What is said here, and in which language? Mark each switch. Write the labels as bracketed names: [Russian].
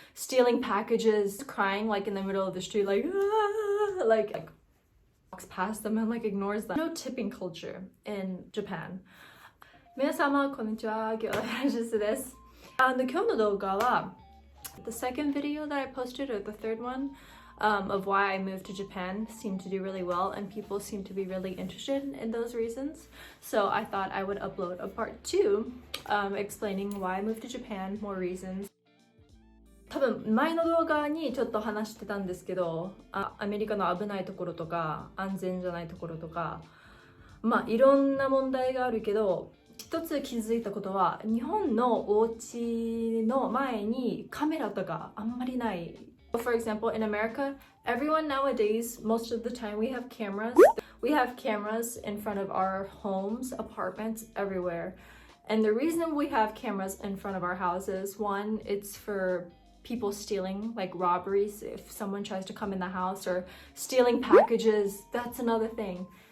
[English] stealing packages, crying like in the middle of the street, like, ah, like walks past them and like ignores them. No tipping culture in Japan. [Japanese] 皆様こんにちは、今日はラジスです。今日の動画は [English] the second video that I posted, or the third one, of why I moved to Japan seemed to do really well, and people seem to be really interested in those reasons. So I thought I would upload a part 2, explaining why I moved to Japan, more reasons. [Japanese] 多分前の動画にちょっと話してたんですけど、アメリカの危ないところとか安全じゃないところとか、まあいろんな問題があるけど、一つ気づいたことは、日本のお家の前にカメラとかあんまりない。 [English] For example, in America, everyone nowadays, most of the time we have cameras. We have cameras in front of our homes, apartments, everywhere. And the reason we have cameras in front of our houses, one, it's for people stealing, like robberies, if someone tries to come in the house, or stealing packages, that's another thing.